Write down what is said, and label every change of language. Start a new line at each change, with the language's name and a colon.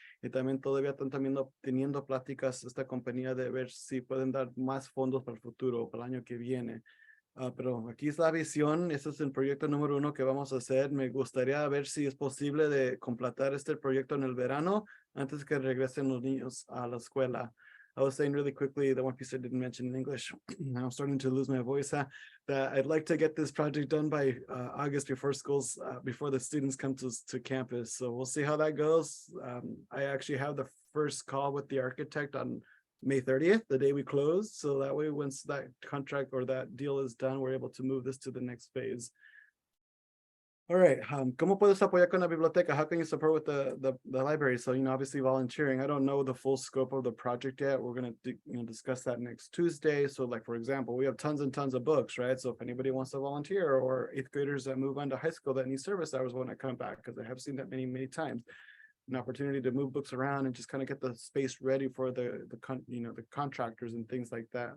Spanish: Y también todavía están teniendo pláticas esta compañía de ver si pueden dar más fondos para el futuro, para el año que viene. Pero aquí es la visión. Este es el proyecto número 1 que vamos a hacer. Me gustaría ver si es posible de completar este proyecto en el verano antes que regresen los niños a la escuela.
English: I was saying really quickly, the one piece I didn't mention in English, I'm starting to lose my voice, that I'd like to get this project done by August before the students come to campus. So we'll see how that goes. I actually have the first call with the architect on May 30th, the day we close. So that way, once that contract or that deal is done, we're able to move this to the next phase. All right,
Spanish: ¿cómo puedes apoyar con la biblioteca?
English: How can you support with the library? So, obviously volunteering. I don't know the full scope of the project yet. We're going to discuss that next Tuesday. So like, for example, we have tons and tons of books, right? So if anybody wants to volunteer, or 8th graders that move on to high school that need service hours when I come back, because I have seen that many, many times, an opportunity to move books around and just kind of get the space ready for the contractors and things like that.